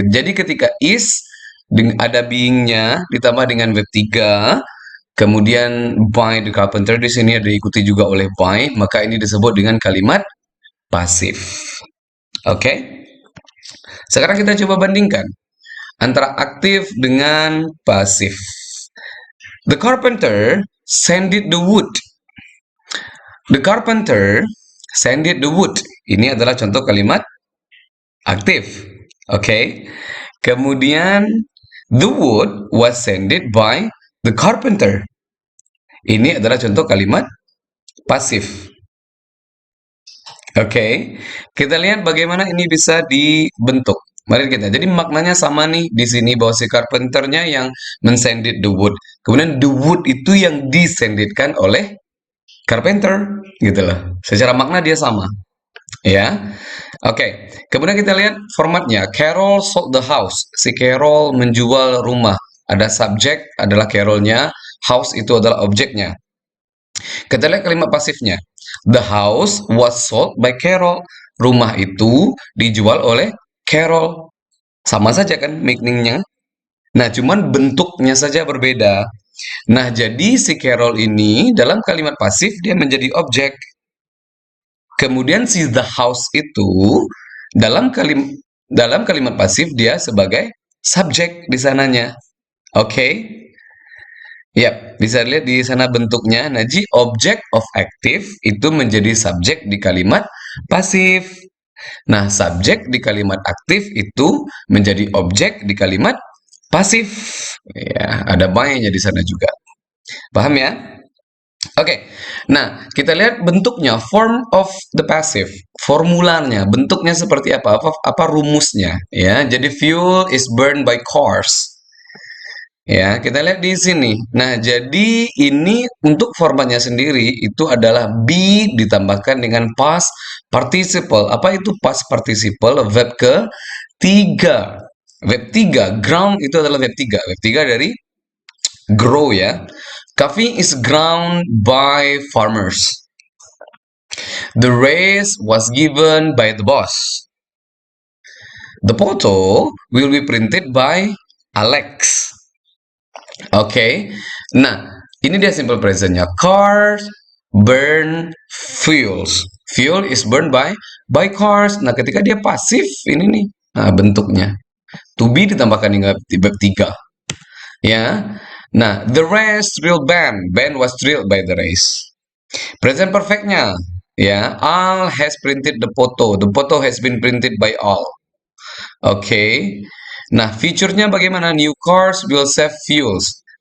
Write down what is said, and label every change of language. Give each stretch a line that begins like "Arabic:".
Indonesian: Jadi ketika is ada being-nya ditambah dengan verb 3, kemudian
English: by the carpenter
Indonesian: di sini ada diikuti juga oleh by, maka ini disebut dengan kalimat pasif. Oke? Sekarang kita coba bandingkan antara aktif dengan pasif.
English: The carpenter sanded the wood. The carpenter sanded the wood.
Indonesian: Ini adalah contoh kalimat aktif. Oke. Kemudian
English: the wood was sanded by the carpenter.
Indonesian: Ini adalah contoh kalimat pasif. Oke. Kita lihat bagaimana ini bisa dibentuk. Mari kita. Jadi maknanya sama nih di sini bahwa si carpenternya yang mensanded
English: the wood.
Indonesian: Kemudian
English: the wood
Indonesian: itu yang disandedkan oleh carpenter, gitu loh. Secara makna dia sama, ya. Oke. Kemudian kita lihat formatnya.
English: Carol sold the house.
Indonesian: Si Carol menjual rumah. Ada subjek adalah Carolnya, house itu adalah objeknya. Kita lihat kalimat pasifnya.
English: The house was sold by Carol.
Indonesian: Rumah itu dijual oleh Carol. Sama saja kan meaningnya. Nah, cuman bentuknya saja berbeda. Nah, jadi si Carol ini dalam kalimat pasif dia menjadi objek. Kemudian si
English: the house
Indonesian: itu dalam kalimat pasif dia sebagai subjek di sananya. Oke? Ya, bisa lihat di sana bentuknya. Nah, jadi
English: object of active
Indonesian: itu menjadi subjek di kalimat pasif. Nah, subjek di kalimat aktif itu menjadi objek di kalimat pasif. Ya, ada by-nya di sana juga. Paham ya? Oke. Nah, kita lihat bentuknya,
English: form of the passive.
Indonesian: Formulanya, bentuknya seperti apa? Apa rumusnya? Ya, jadi
English: fuel is burned by cars.
Indonesian: Ya, kita lihat di sini. Nah, jadi ini untuk formatnya sendiri itu adalah be ditambahkan dengan past participle. Apa itu past participle? Verb ke-3. Verb 3, ground itu adalah verb 3. Verb 3 dari grow ya.
English: Coffee is ground by farmers. The raise was given by the boss. The photo will be printed by Alex. Oke.
Indonesian: Nah, ini dia simple presentnya.
English: Cars burn fuels. Fuel is burned by cars.
Indonesian: Nah, ketika dia pasif ini nih. Nah, bentuknya. To be ditambahkan dengan verb 3. Ya.
English: Nah, the race drilled band. Band was drilled by the race. Present perfectnya. Ya, Al has printed the photo. The photo has been printed by Al. Oke.
Indonesian: Nah, feature-nya bagaimana?
English: New cars will save fuels.